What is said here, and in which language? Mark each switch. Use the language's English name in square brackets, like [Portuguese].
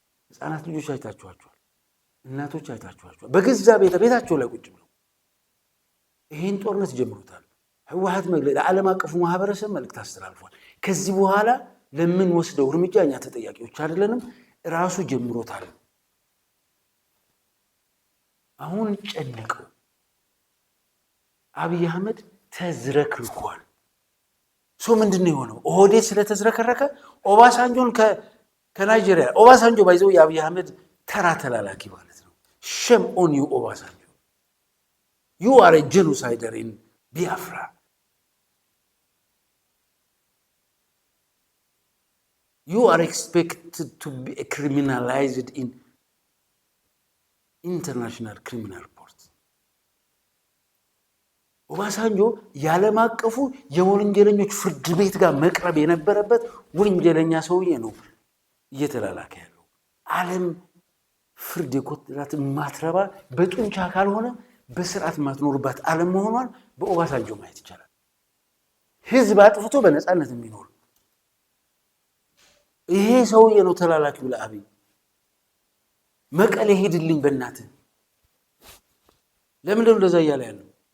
[Amharic] ህፃናት ልጆች አይታችኋቸዋል፣ እናቶች አይታችኋቸዋል። በገዛ ቤታቸው ላይ ቁጭ ብለው ይሄን ጦርነት ጀምሮታል። ህወሓት መግለጫ ለዓለም አቀፉ ማህበረሰብ መልእክት አስተላልፏል። ከዚህ በኋላ ለምን ወስደው እርምጃ እኛ ተጠያቂዎች አይደለንም፣ ራሱ ጀምሮታል። አሁን ጨነቀው። አብይ አህመድ ተዝረክርኳል። ምንድነው የሆነው? ኦህዴድ ስለተዝረከረከ ኦባሳንጆን ከናይጄሪያ ኦባሳንጆ ባይዘው የአብይ አህመድ ተራ ተላላኪ ማለት ነው። [English] ሸም ኦን ዩ ኦባሳንጆ you are a genocider in Biafra. You are expected to be criminalized in international criminal court. [Amharic] ኦባሳንጆ ያለም አቀፉ የወንጀለኞች ፍርድ ቤት ጋር መቅረብ የነበረበት ወንጀለኛ ሰውዬ ነው እየተላላከ ያለው። ዓለም ፍርድ የቆጠራት ማትረባ በጡንቻ ካልሆነ በስርዓት ማትኖርባት ዓለም መሆኗን በኦባሳንጆ ማየት ይቻላል። ህዝብ አጥፍቶ በነፃነት የሚኖር ይሄ ሰውዬ ነው ተላላኪው ለአብይ። መቀሌ ሄድልኝ በእናትህ። ለምንድነው እንደዛ እያለ ያለው?